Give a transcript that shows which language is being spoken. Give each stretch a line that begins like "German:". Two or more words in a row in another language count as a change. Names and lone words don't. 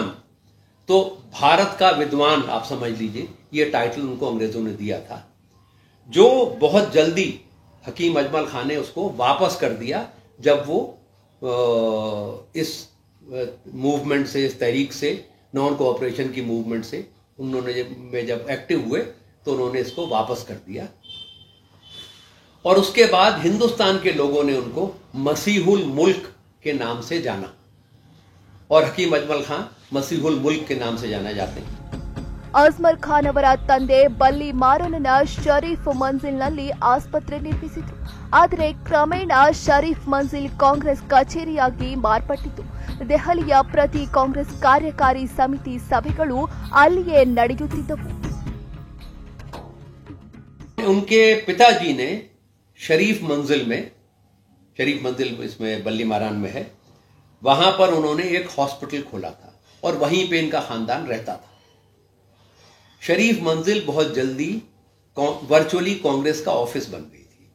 Hindi: तो भारत का विद्वान आप समझ लीजिए, ये टाइटल उनको अंग्रेजों ने दिया था, जो बहुत जल्दी हकीम अजमल खां ने उसको वापस कर दिया जब वो इस मूवमेंट से, इस तहरीक से,
English: non cooperation
Hindi: की मूवमेंट से उन्होंने जब एक्टिव हुए तो उन्होंने इसको वापस कर दिया. और उसके बाद हिंदुस्तान के लोगों ने उनको मसीहुल मुल्क के नाम से जाना और हकीम अजमल खां मसीहुल मुल्क के नाम से जाना जाते हैं.
Kannada: ಅಜ್ಮಲ್ ಖಾನ್ ಅವರ ತಂದೆ ಬಲ್ಲಿ ಮಾರನನ ಶರೀಫ್ ಮಂಜಿಲ್ನಲ್ಲಿ ಆಸ್ಪತ್ರೆ ನಿರ್ಮಿಸಿದ್ರು. ಆದರೆ ಕ್ರಮೇಣ ಶರೀಫ್ ಮಂಜಿಲ್ ಕಾಂಗ್ರೆಸ್ ಕಚೇರಿಯಾಗಿ ಮಾರ್ಪಟ್ಟಿತು. ದೆಹಲಿಯ ಪ್ರತಿ ಕಾಂಗ್ರೆಸ್ ಕಾರ್ಯಕಾರಿ ಸಮಿತಿ ಸಭೆಗಳು ಅಲ್ಲಿಯೇ ನಡೆಯುತ್ತಿದ್ದವು.
Hindi: उनके पिताजी ने शरीफ मंजिल इसमें बल्ली मारान में है, वहां पर उन्होंने एक हॉस्पिटल खोला था और वहीं पे इनका खानदान रहता था। शरीफ मंजिल बहुत जल्दी वर्चुअली कांग्रेस का ऑफिस बन गई थी।